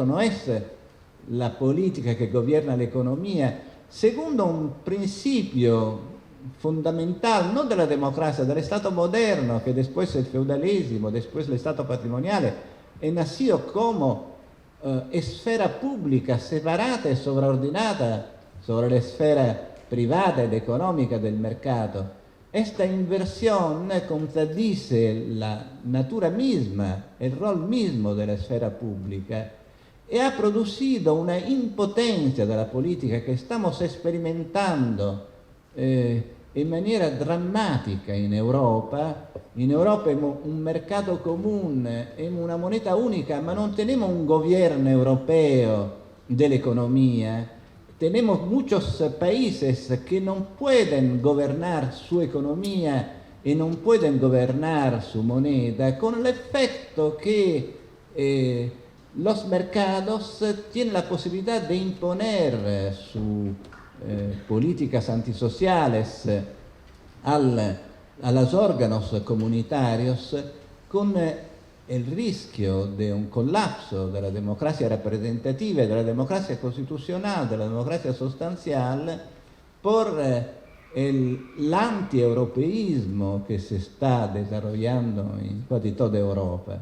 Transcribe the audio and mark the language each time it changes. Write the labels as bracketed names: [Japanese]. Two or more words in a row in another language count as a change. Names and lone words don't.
[Spanish] No es la política que gobierna la economía, segundo un principio fundamental, no de la democracia, del Estado moderno, que después el feudalismo, después el Estado patrimonial, è nacido como esfera pública [Italian] separata e sovraordinata [Spanish] sobre la esfera [Italian] privata ed economica del mercato. [Spanish] Esta inversión contradice la natura misma, el rol mismo de la esfera pública, y ha producido una impotencia de la política que estamos experimentando en [Italian] maniera drammatica in Europa. [Spanish] In Europa hemos un [Italian] mercato comune, [Spanish] hemos una moneta única, [Italian] ma non [Spanish] tenemos un gobierno europeo de la economía. Tenemos muchos países que no pueden gobernar su economía y no pueden gobernar su moneda, con el efecto que los mercados tienen la posibilidad de imponer sus políticas antisociales a los órganos comunitarios, con el rischio de un colapso de la democracia representativa, de la democracia constitucional, de la democracia sustancial, por l'anti-europeísmo que se está desarrollando en casi toda Europa.